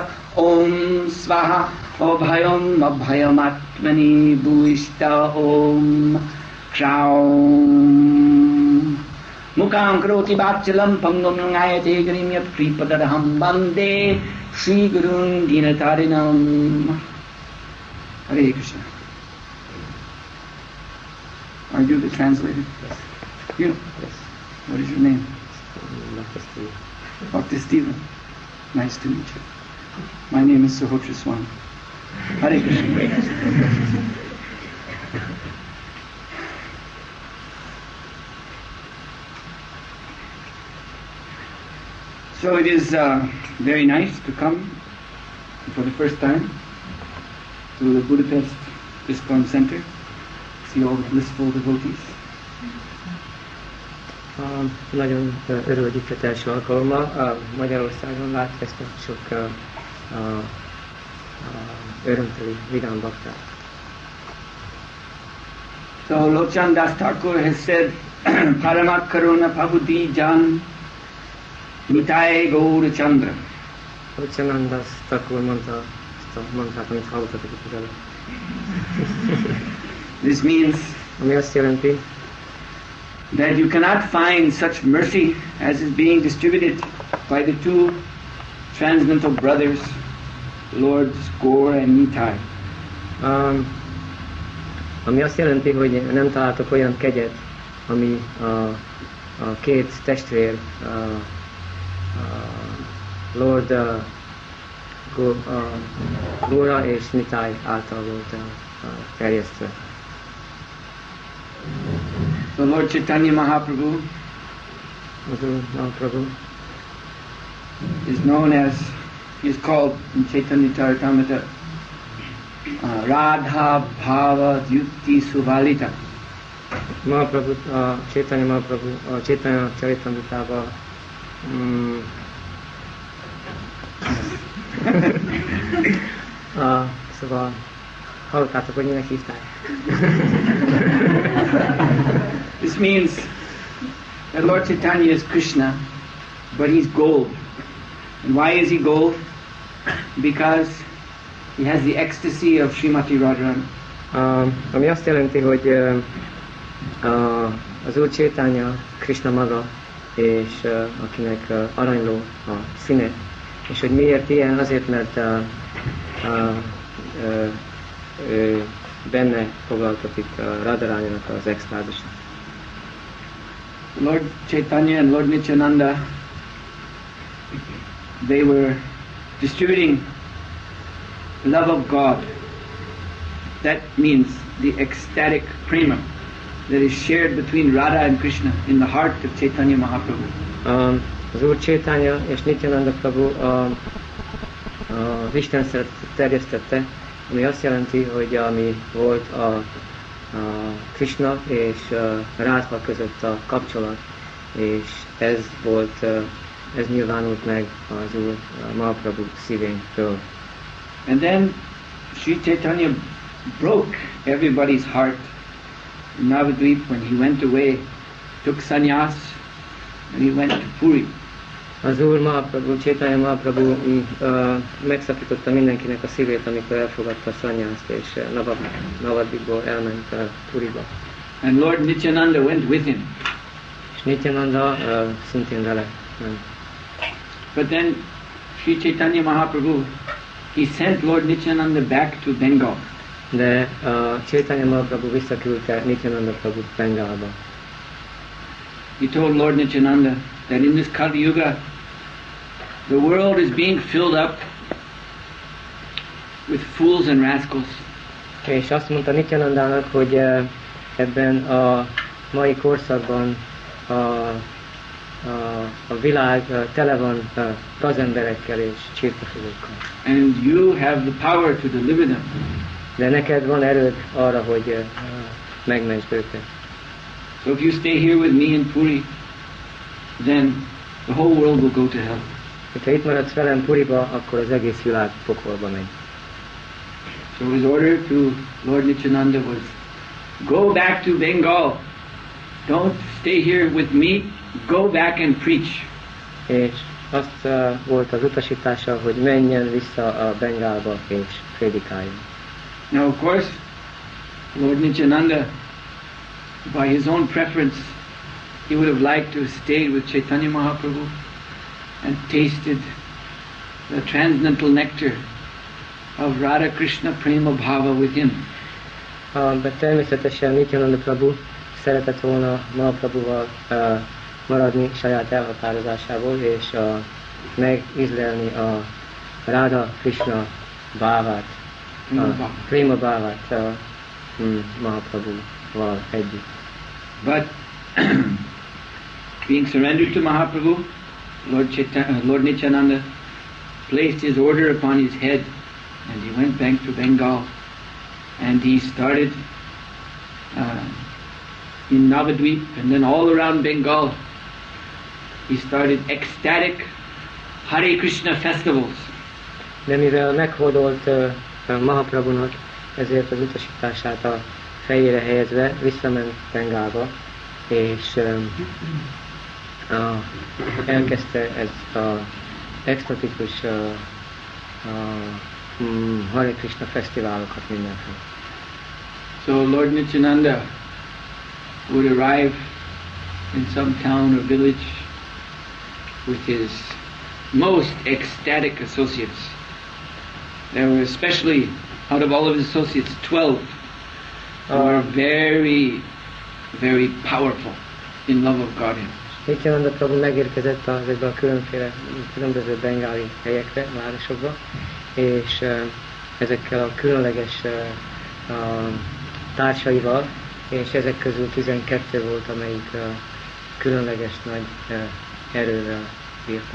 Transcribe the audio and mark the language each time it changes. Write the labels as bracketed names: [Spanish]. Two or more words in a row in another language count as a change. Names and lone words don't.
[Sanskrit] Om Swaha Abhayam Abhayam Atmani Bhuishta. Om Kshaum Mukam Karoti Bhachalam Pangam Nangayate Grim Yat Kripadarham Bande Shri Gurun Dinatarinam. Hare Krishna. [English] Are you the translator? Yes. You? Yes. What is your name? Dr. Steve. Dr. Stephen. Nice to meet you. My name is Suhotra Swami. [Sanskrit] Hare Krishna. [English] So it is very nice to come for the first time to the Budapest ISKCON Center, see all the blissful devotees. [Hungarian] Nagyon örülök itt első alkalommal. Magyarországon látni ezt a sok örömteli vidám baktát. [English] So Lochan Das Thakur has said, [Bangla] Paramat Karuna Pabhuti Jan Nitai Gaur Chandra. [Hungarian] Nityanandáról Thakur mondta ezt a mantrát, amit hallottatok itt az előtt. [English] This means [Hungarian] Ami azt jelenti, [English] that you cannot find such mercy as is being distributed by the two transcendental brothers, Lords Gaur and Nitai. [Hungarian] Ami azt jelenti, hogy nem találtok olyan kegyet, ami a két testvér, Lord Gaura és Nitai által volt terjesztve. [English] So Lord Chaitanya Mahaprabhu is known as, he is called in Chaitanya Charitamrita [Sanskrit] Radha Bhava Dyukti Suvalita. [Hungarian] Mahaprabhu, Chaitanya Mahaprabhu, a Chaitanya Charitamritában szóval hallottátok, hogy minek hívták? [English] This means that Lord Chaitanya is Krishna, but he's gold. And why is he gold? Because he has the ecstasy of Srimati Radharani. [Hungarian] Ami azt jelenti, hogy az Úr Chaitanya Krishna maga, és akinek aranyló a színe. És hogy miért ilyen? Azért, mert benne foglaltatik Radharaninak az extázisa. [English] Lord Chaitanya and Lord Nityananda, they were distributing love of God. That means the ecstatic prema that is shared between Radha and Krishna in the heart of Chaitanya Mahaprabhu. [Hungarian] Az Úr Chaitanya és Nityananda Prabhu az Isten szeretetet terjesztette, ami azt jelenti, hogy ami volt a Krishna és Radha között a kapcsolat, és ez nyilvánult meg az Úr Mahaprabhu szívéntől. [English] And then Sri Chaitanya broke everybody's heart in Navadvip when he went away, took sannyas, and he went to Puri. [Hungarian] Az Úr Mahaprabhu, Chaitanya Mahaprabhu megszakította mindenkinek a szívét, amikor elfogadta a szanyászt, és Navadvipból elment Puriba. [English] And Lord Nityananda went with him. [Hungarian] És Nityananda szintén vele ment. [English] But then Sri Chaitanya Mahaprabhu, he sent Lord Nityananda back to Bengal. [Hungarian] De Chaitanya Mahaprabhu visszaküldte Nityananda Prabhut Bengálba. [English] He told Lord Nityananda that in this Kali Yuga, the world is being filled up with fools and rascals. [Hungarian] És azt mondta Nityanandának, hogy ebben a mai korszakban a világ tele van gazemberekkel és csirkefogókkal. [English] And you have the power to deliver them. [Hungarian] De neked van erőd arra, hogy megmentsd őket. [English] So if you stay here with me in Puri, then the whole world will go to hell. [Hungarian] Ha itt maradsz velem Puriba, akkor az egész világ pokolba megy. [English] So his order to Lord Nityananda was, go back to Bengal. Don't stay here with me. Go back and preach. [Hungarian] És azt volt az utasítása, hogy menjen vissza a Bengálba és prédikáljon. [English] Now of course, Lord Nityananda, by his own preference, he would have liked to have stayed with Chaitanya Mahaprabhu and tasted the transcendental nectar of Radha Krishna Prema Bhava with him. [Hungarian] De természetesen Nityananda Prabhu szeretett volna Mahaprabhuval maradni saját elhatározásából, és megízlelni a Radha Krishna bhávát, a Prema bhávát Mahaprabhuval együtt. [English] But being surrendered to Mahaprabhu, Lord Nityananda placed his order upon his head, and he went back to Bengal, and he started in Navadvip, and then all around Bengal, he started ecstatic Hare Krishna festivals. [Hungarian] De mivel meghódolt Mahaprabhunak, ezért az utasítását a fejére helyezve visszament Bengálba, és elkezdte ezt az extatikus Hare Krishna fesztiválokat mindenhol. [English] So Lord Nityananda would arrive in some town or village with his most ecstatic associates. There were especially, out of all of his associates, 12 who were very, very powerful in love of God. [Hungarian] Nityananda Prabhu megérkezett ezekbe a különböző bengáli helyekre, városokba, és ezekkel a különleges társaival, és ezek közül 12 volt, amelyik különleges nagy erővel bírtak.